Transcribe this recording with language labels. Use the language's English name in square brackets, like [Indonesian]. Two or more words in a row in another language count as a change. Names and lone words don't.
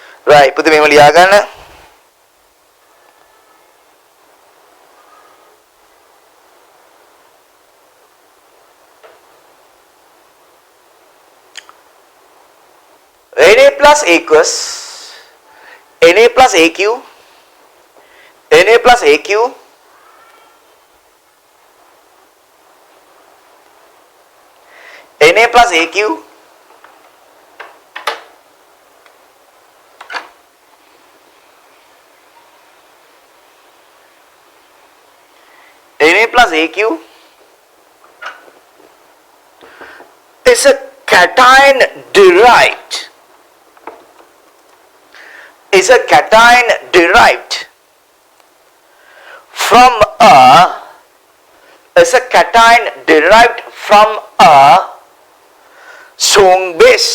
[Sinhala] right පුතේ මේව ලියා ගන්න. [English] Na plus aqueous, Na plus AQ, Na plus AQ, Na plus AQ, Na plus AQ is a cation derived. Is a cation derived from a strong base.